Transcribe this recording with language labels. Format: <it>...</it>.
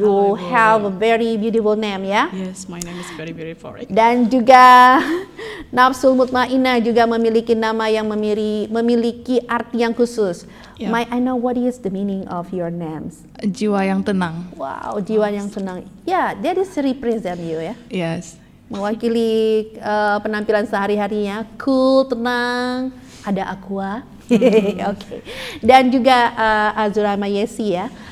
<en>You have a very beautiful name ya. Yes, my name is very beautiful.</en> <id>Dan juga Nafsul Mutmainah juga memiliki nama yang memiliki arti yang khusus. Yeah.</id> <en>May I know what is the meaning of your names?</en> <id>Jiwa yang tenang. Wow, jiwa yang tenang.</id> <en>Ya, that is represent you ya. Yes.</en> <id>Mewakili penampilan sehari-harinya, cool, tenang, ada aqua. Okay. Dan juga Azura Mayesi ya.</id>